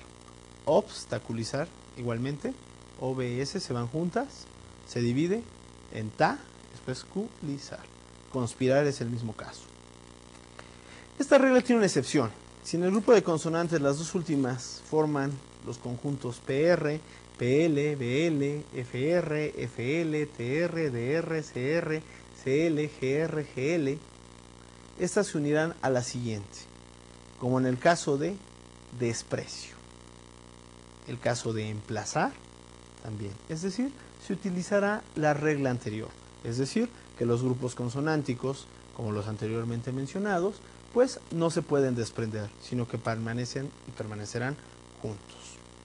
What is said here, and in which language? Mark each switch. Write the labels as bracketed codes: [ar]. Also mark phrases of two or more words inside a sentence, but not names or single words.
[es] Obstaculizar, igualmente, OBS se van juntas, se divide en ta, después culizar. Conspirar es el mismo caso. Esta regla tiene una excepción. Si en el grupo de consonantes las dos últimas forman los conjuntos PR, PL, BL, FR, FL, TR, DR, CR, CL, GR, GL, estas se unirán a la siguiente, como en el caso de desprecio. El caso de emplazar también, es decir, se utilizará la regla anterior, es decir, que los grupos consonánticos, como los anteriormente mencionados, pues no se pueden desprender, sino que permanecen y permanecerán juntos.